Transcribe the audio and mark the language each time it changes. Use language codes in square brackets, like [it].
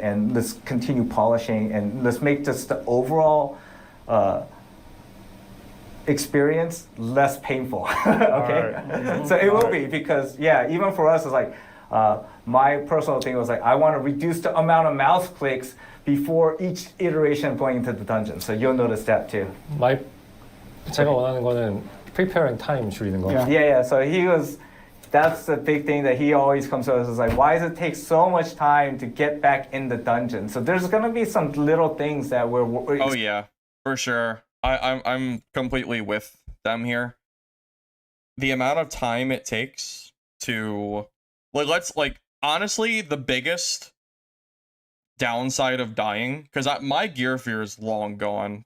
[en] And let's continue polishing and let's make just the overall experience less painful. Okay, right. So it will be, because even for us, it's like my personal thing was like, I want to reduce the amount of mouse clicks before each iteration of going into the dungeon. So you'll notice that too. [ko] 제가 원하는 거는 [en] preparing time [ko] 줄이는 거. [en] Yeah. So that's the big thing that he always comes to us, is like, why does it take so much time to get back in the dungeon? So there's gonna be some little things that we're oh yeah, for sure. I'm completely with them here. The amount of time it takes to honestly, the biggest downside of dying, because my gear fear is long gone.